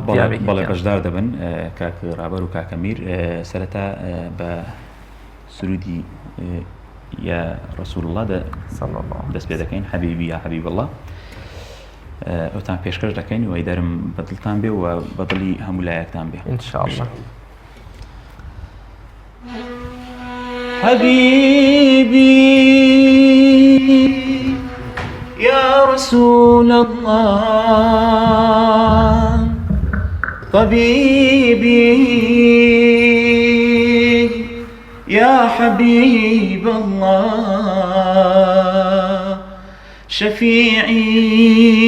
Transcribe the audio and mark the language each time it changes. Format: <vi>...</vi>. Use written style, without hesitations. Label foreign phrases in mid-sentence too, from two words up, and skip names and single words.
<ckb>بەڵێ بەشدار دەبن کاک ڕابەر و کاکە میر سەرەتا بە سرودی</ckb> <ar>یا رسول الله</ar> <ckb>دەست پێ دەکەین</ckb> <ar>حەبیبی یا حەبیب الله</ar> <ckb>ئەوتان پێشکەش دەکەین و ئەیدارم بەدڵتان بێ و بەدڵی هەموو لایەکتان بێ</ckb> <ar>ئینشاءالله. حبيبي يا رسول الله طبيبي يا حبيب الله شفيعي</ar>